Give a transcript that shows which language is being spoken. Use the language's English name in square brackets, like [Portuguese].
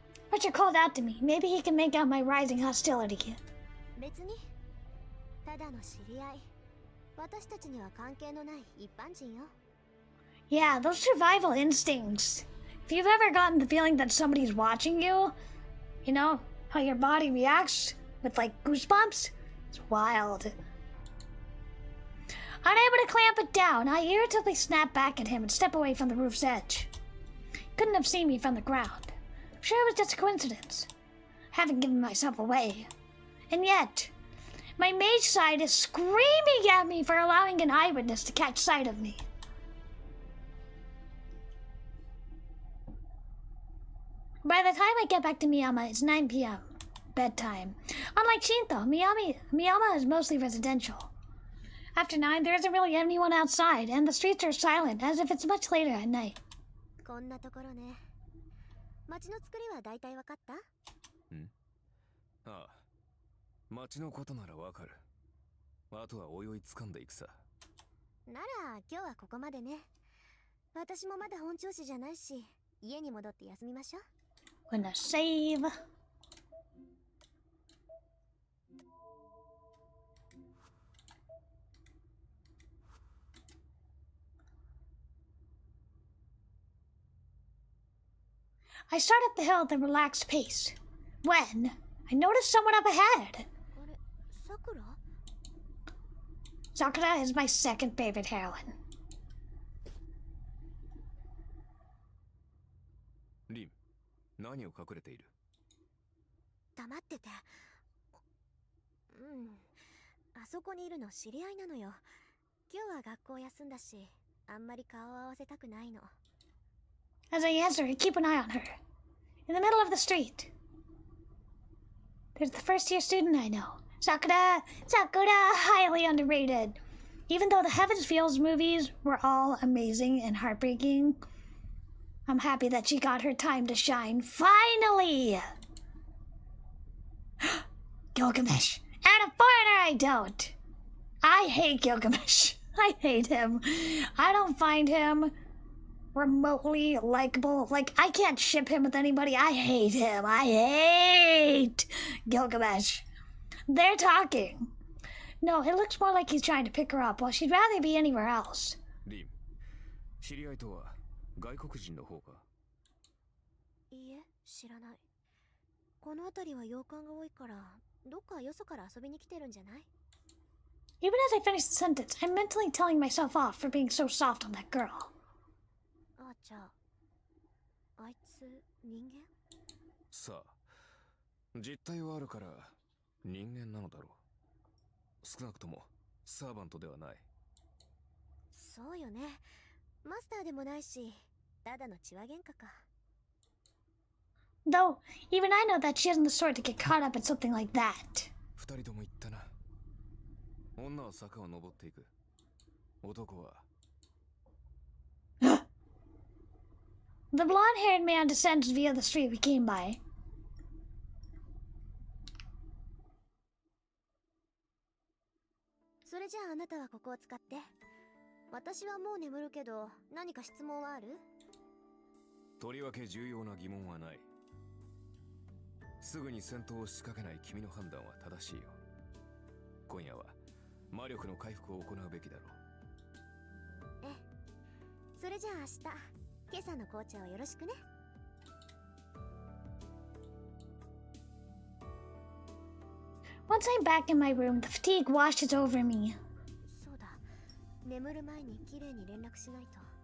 [English] Archer called out to me. Maybe he can make out my rising hostility. [Japanese] 別にただの知り合い。私たちには関係のない一般人よ。 [English] Yeah, those survival instincts. If you've ever gotten the feeling that somebody's watching you, you know, how your body reacts with like goosebumps? It's wild. Unable to clamp it down, I irritably snap back at him and step away from the roof's edge. Couldn't have seen me from the ground. I'm sure it was just a coincidence. Haven't given myself away. And yet, my mage side is screaming at me for allowing an eyewitness to catch sight of me. By the time I get back to Miyama, it's 9 p.m. bedtime. Unlike Shinto, Miyama is mostly residential. After 9, there isn't really anyone outside, and the streets are silent, as if it's much later at night. [Japanese] こんなところね。街の作りは大体わかった？ああ、街のことならわかる。あとは泳い掴んでいくさ。なら今日はここまでね。私もまだ本調子じゃないし、家に戻って休みましょう。 [English] Gonna save. I start up the hill at a relaxed pace. When I notice someone up ahead. [Japanese] あれ、さくら？ [English] Sakura is my second favorite heroine. [Japanese] リン、何を隠れている？黙ってて。あそこにいるの知り合いなのよ。今日は学校休んだし、あんまり顔を合わせたくないの。 [English] As I answer, I keep an eye on her. In the middle of the street, there's the first-year student I know. Sakura! Highly underrated. Even though the Heaven's Feels movies were all amazing and heartbreaking, I'm happy that she got her time to shine. Finally! Gilgamesh. And a foreigner I don't. I hate Gilgamesh. I hate him. I don't find him remotely likable. Like, I can't ship him with anybody. I hate him. I hate Gilgamesh. They're talking. No, it looks more like he's trying to pick her up while she'd rather be anywhere else. [Japanese] リン、知り合いとは外国人の方か？いいえ、知らない。この辺りは洋館が多いから、どっかよそから遊びに来てるんじゃない？ [English] Even as I finish the sentence, I'm mentally telling myself off for being so soft on that girl. [Japanese] あ、じゃあ、あいつ人間？さあ、実態はあるから人間なのだろう。少なくともサーバントではない。そうよね。マスターでもないし、ただの血は喧嘩か。 [English] Though, even I know that she isn't the sort to get caught up in something like that. [Japanese] 二人とも言ったな。女は坂を登っていく。男は。 [English] The blonde-haired man descends via the street we came by. [Japanese] それじゃああなたはここを使って。私はもう眠るけど、何か質問はある？とりわけ重要な疑問はない。すぐに戦闘を仕掛けない君の判断は正しいよ。今夜は魔力の回復を行うべきだろう。ええ。それじゃあ明日、今朝の紅茶をよろしくね。 [English] Once I'm back in my room, the fatigue washes over me. [Japanese] そうだ。眠る前にきれいに連絡しないと。